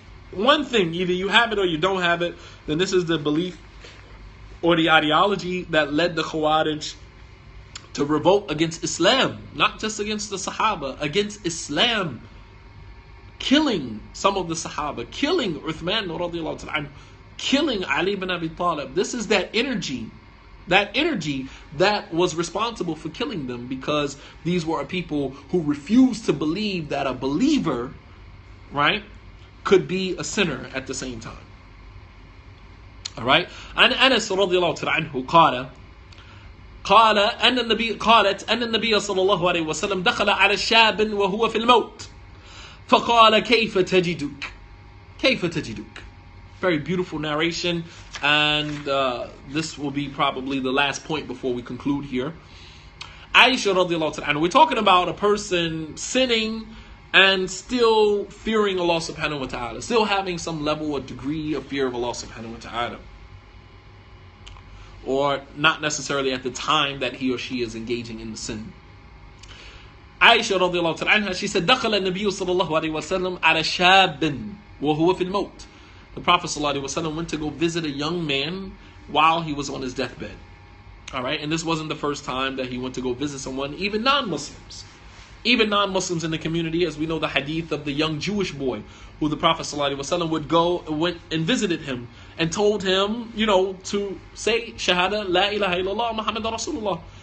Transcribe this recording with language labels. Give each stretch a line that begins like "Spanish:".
English: One thing, either you have it or you don't have it, then this is the belief or the ideology that led the Khawarij to revolt against Islam, not just against the Sahaba, against Islam, killing some of the Sahaba, killing Uthman radiallahu ta'ala, killing Ali ibn Abi Talib. This is that energy that was responsible for killing them, because these were a people who refused to believe that a believer, right, could be a sinner at the same time. All right.
Arabic: عن أنس رضي الله عنه قال أن النبي صلى الله عليه وسلم دخل على شاب وهو في الموت فقال كيف تجدك.
English: Very beautiful narration, and this will be probably the last point before we conclude here. Aisha radiallahu ta'ala, we're talking about a person sinning and still fearing Allah subhanahu wa ta'ala, still having some level or degree of fear of Allah subhanahu wa ta'ala. Or not necessarily at the time that he or she is engaging in the sin.
Arabic: Aisha radiallahu ta'ala,
English: she said,
Arabic: دخل النبي صلى الله عليه وسلم على شاب وهو في الموت.
English: The Prophet sallallahu alaihi wasallam went to go visit a young man while he was on his deathbed. All right, and this wasn't the first time that he went to go visit someone, even non-Muslims. Even non-Muslims in the community, as we know the hadith of the young Jewish boy who the Prophet ﷺ went and visited him and told him, to say Shahada, La ilaha illallah, Muhammad Rasulullah.